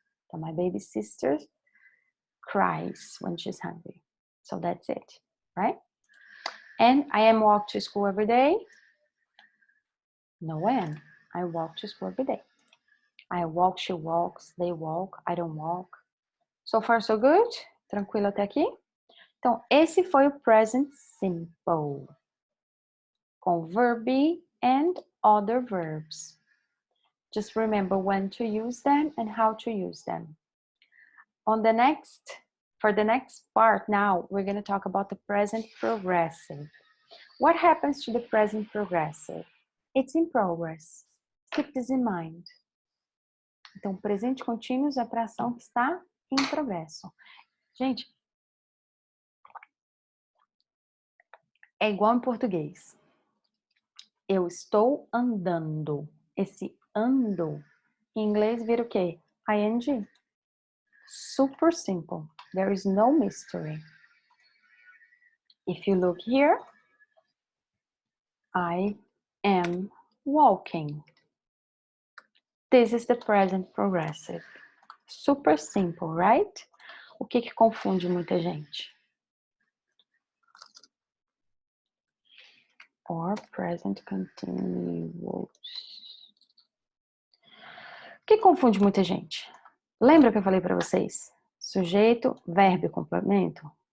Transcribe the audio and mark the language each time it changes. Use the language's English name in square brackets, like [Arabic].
[English] So my baby sister cries when she's hungry. So that's it, right? And I am walk to school every day. No am. I walk to school every day. I walk, she walks, they walk, I don't walk. So far, so good? [Portuguese] Tranquilo até aqui? Então, esse foi o present simple. [English] Com verb be and other verbs. Just remember when to use them and how to use them. For the next part now, we're going to talk about the present progressive. What happens to the present progressive? It's in progress. Keep this in mind. [Portuguese] Então, presente contínuo é para ação que está em progresso. Gente, é igual em português. Eu estou andando. Esse ando, em inglês vira o quê? ING. [English] Super simple. There is no mystery. If you look here, I am walking. This is the present progressive. Super simple, right? [Portuguese] O que que confunde muita gente? [English] Or present continuous. [Portuguese] O que confunde muita gente? Lembra que eu falei para vocês? Sujeito, verbo e complemento?